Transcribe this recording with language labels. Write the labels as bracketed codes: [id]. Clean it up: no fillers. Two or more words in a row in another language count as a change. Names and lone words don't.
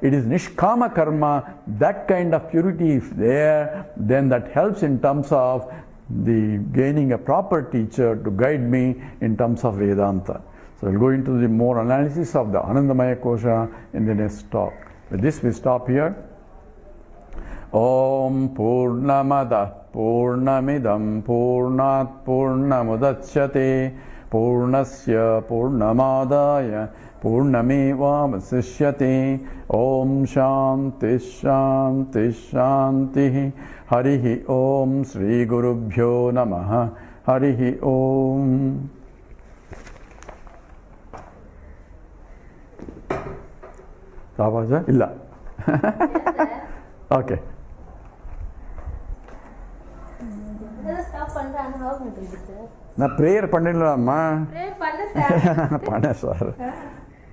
[en] It is [sa] निष्काम कर्म. [en] That kind of purity is there, then that helps in terms of the gaining a proper teacher to guide me in terms of Vedanta. So we'll go into the more analysis of the [sa] आनन्दमय कोश [en] in the next talk. With this we stop here. [sa] ॐ पूर्णमदः पूर्णमिदं पूर्णात् पूर्णमुदच्यते पूर्णस्य पूर्णमादाय पूर्णमेव वशिष्यते. ॐ शान्तिः शान्तिः शान्तिः. हरिः ॐ श्री गुरुभ्यो नमः. हरिः ॐ. Savaja? [ta] Illa. Okay. நான் ப்ரேயர் பண்ணிடலாமா? ப்ரேயர் பண்ண சார்.